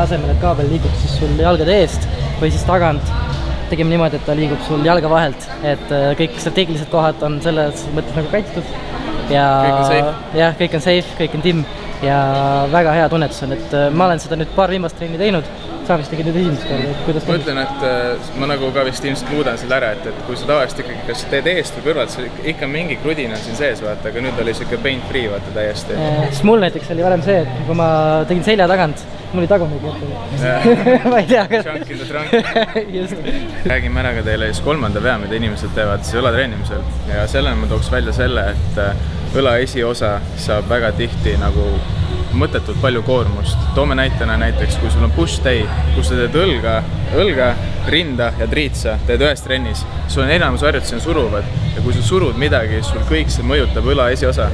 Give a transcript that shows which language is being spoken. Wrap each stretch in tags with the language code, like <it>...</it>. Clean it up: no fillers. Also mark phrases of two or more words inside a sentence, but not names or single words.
<et>asemel, et kaabel liigub siis sul jalgade eest või siis tagant, tegime niimoodi, et ta liigub sul jalga vahelt, et kõik strateegilised kohad on selles mõttes nagu kaitstud ja kõik on safe, kõik on timm ja väga hea tunnetus on, et ma olen seda nüüd paar viimast trenni teinud. Sa vist tegid nüüd esimest korda, et kuidas ma ütlen, et ma nagu ka vist ilmselt muudan selle ära, et kui sa tavaliselt ikkagi kas teed eest või kõrvalt, ikka mingi krudin on siin sees, vaata, aga nüüd oli siuke</et> <en>pain free,</en> <et>vaata täiesti. Siis mul näiteks oli varem see, et kui ma tegin selja tagant, mul oli tagumik ette. Ma ei tea, kas...</et> <en>Trunk in the trunk.</en> <et>Räägime ära ka teile siis 3. vea, mida inimesed teevad siis õlatreenimisel. Ja sellena ma tooks välja selle, et õla esiosa saab väga tihti nagu mõttetult palju koormust. Toome näitena näiteks, kui sul on</et> <en>push day,</en> <et>kus sa teed õlga, rinda ja triitsa, teed ühes trennis, sul on enamus harjutusi on suruvad ja kui sa surud midagi, sul kõik see mõjutab õla esiosa.</et>